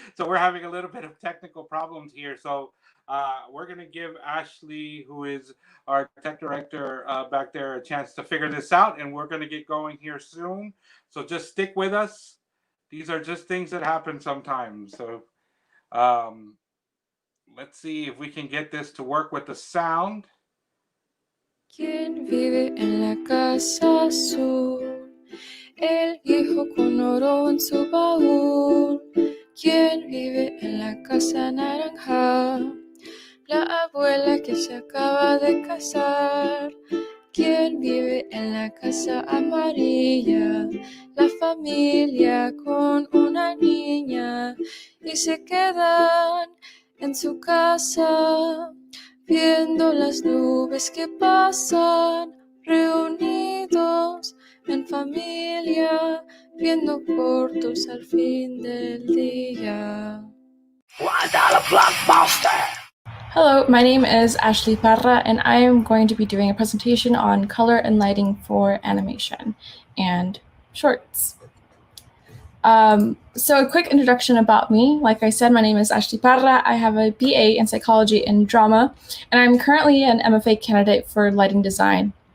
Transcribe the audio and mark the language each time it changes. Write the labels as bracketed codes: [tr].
[en] So we're having a little bit of technical problems here. So we're going to give Ashley, who is our tech director back there, a chance to figure this out, and we're going to get going here soon. So just stick with us. These are just things that happen sometimes. So um, let's see if we can get this to work with the sound. [es] ¿Quién vive en la casa azul? El hijo con oro en su baúl. ¿Quién vive en la casa naranja? La abuela que se acaba de casar. ¿Quién vive en la casa amarilla? La familia con una niña. Y se quedan en su casa, viendo las nubes que pasan, reunidos en familia, viendo cortos al fin del día. [en] Blockbuster. Hello, my name is Ashley Parra, and I am going to be doing a presentation on color and lighting for animation and shorts. So a quick introduction about me. Like I said, my name is Ashley Parra. I have a BA in psychology and drama, and I'm currently an MFA candidate for lighting design.